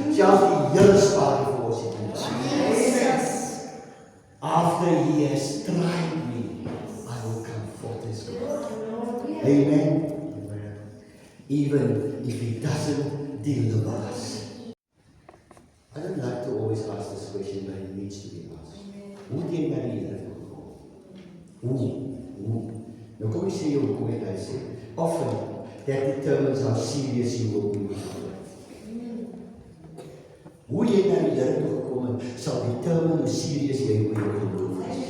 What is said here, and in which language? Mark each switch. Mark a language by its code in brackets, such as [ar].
[af] Selfs die Here spaar vir ons dit. Jesus. [en] After he has tried me, I will come forth as gold. Amen. Even if he doesn't deliver us. I don't like to always ask this question, but it needs to be asked. [af] Hoe het jy na die Here toe gekom? Hoe? Nou kom ek sê jou hoekom het hy sê. [en] Often, that determines how serious you will be with God. [af] Hoe jy na die Here toe gekom het, sal determine hoe serious jy oor jou geloof is.